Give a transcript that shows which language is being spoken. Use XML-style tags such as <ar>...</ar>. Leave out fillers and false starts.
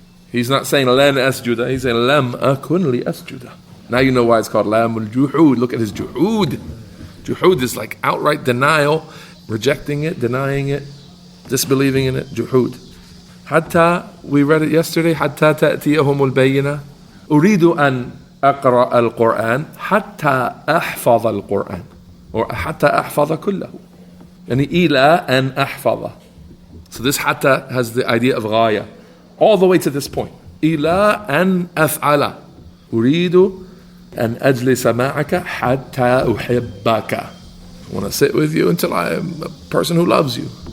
<en>He's not saying</en> <ar>lan asjuda,</ar> <en>he's saying</en> <ar>لم أكن لأسجد.</ar> <en>Now you know why it's called lam al-juhud. Look at his juhud. Juhud is like outright denial, rejecting it, denying it, disbelieving in it. Juhud. Hatta, we read it yesterday,</en> <ar>حتى تأتيهم البينة. أريد أن أقرأ القرآن حتى أحفظ القرآن. Or حتى أحفظ كله. يعني إلى أن أحفظ.</ar> <en>So this حتى has the idea of غاية. All the way to this point.</en> <ar>إلى أن أفعل. أريد أن أجلس معك حتى أحبك.</ar> <en>I want to sit with you until I am a person who loves you.</en>